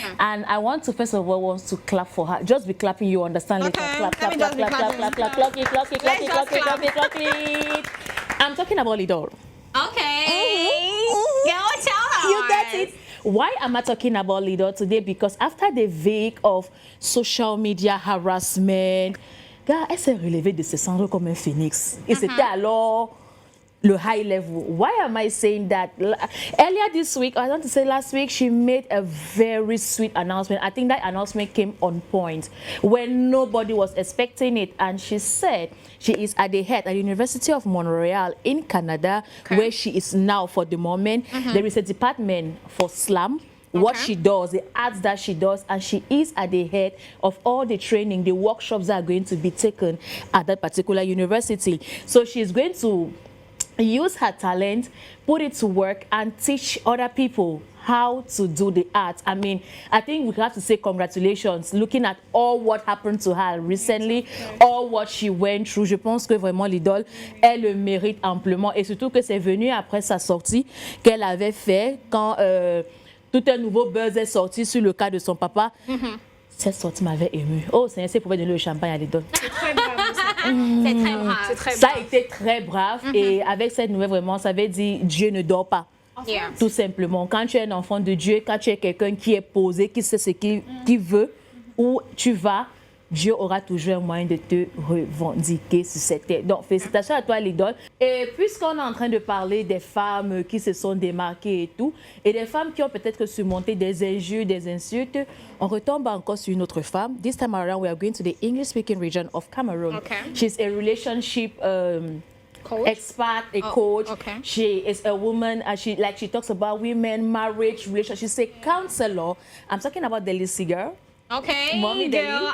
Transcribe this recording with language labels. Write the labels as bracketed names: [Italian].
[English] And I want to first of all want to clap for her. Just be clapping, you understand later. Okay. Clap, clap, Let me clap, just be clap, clap, clap, clap, clapping. clap, clap, clap, Let's clap, just clap, clap, clap. I'm talking about Lidl. Okay. Girl, tell her. You get it? Why am I talking about Lidl today? Because after the week of social media harassment, [French] gars, elle s'est relevée de ses cendres comme un phénix. Et c'était alors le [English] high level. Why am I saying that? Earlier this week, I want to say last week, she made a very sweet announcement. I think that announcement came on point when nobody was expecting it. And she said she is at the head at the University of Montreal in Canada, where she is now for the moment. There is a department for slam. What she does, the arts that she does, and she is at the head of all the training, the workshops that are going to be taken at that particular university. So she's going to use her talent, put it to work, and teach other people how to do the art. I mean, I think we have to say congratulations, looking at all what happened to her recently, all what she went through. [French] Je pense que vraiment l'idole, elle le mérite amplement. Et surtout que c'est venu après sa sortie qu'elle avait fait quand tout un nouveau buzz est sorti sur le cas de son papa. Cette sortie m'avait émue. Oh, c'est pouvait donner le champagne à l'idole. C'est très brave. C'est très brave. C'est très Ça brave. a été très brave et avec cette nouvelle, vraiment, ça veut dire Dieu ne dort pas. [English] Yeah. [French] Tout simplement. Quand tu es un enfant de Dieu, quand tu es quelqu'un qui est posé, qui sait ce qu'il veut, où tu vas, Dieu aura toujours un moyen de te revendiquer sur cette terre. Donc, félicitations à toi, l'idole. Et puisqu'on est en train de parler des femmes qui se sont démarquées et tout, et des femmes qui ont peut-être surmonté des injures, des insultes, on retombe encore sur une autre femme. [English] This time around, we are going to the English-speaking region of Cameroon. Okay. She's a relationship Coach? expert, a coach. okay. She is a woman, and she talks about women, marriage, relationship. She's a counselor. I'm talking about the Lissy girl. Okay, Mommy girl, Deli,